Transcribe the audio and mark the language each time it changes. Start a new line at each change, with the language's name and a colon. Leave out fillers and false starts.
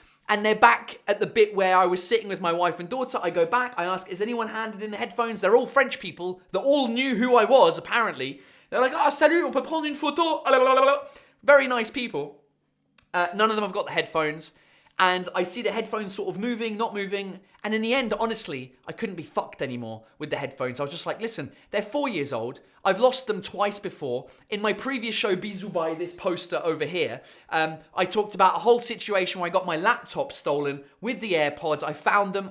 English: And they're back at the bit where I was sitting with my wife and daughter. I go back, I ask, is anyone handed in the headphones? They're all French people. They all knew who I was, apparently. They're like,
French: ah, salut, on peut prendre une photo.
English: Very nice people. None of them have got the headphones. And I see the headphones sort of moving, not moving. And in the end, honestly, I couldn't be fucked anymore with the headphones. I was just like, listen, they're 4 years old. I've lost them twice before. In my previous show, Bisous by this poster over here, I talked about a whole situation where I got my laptop stolen with the AirPods. I found them.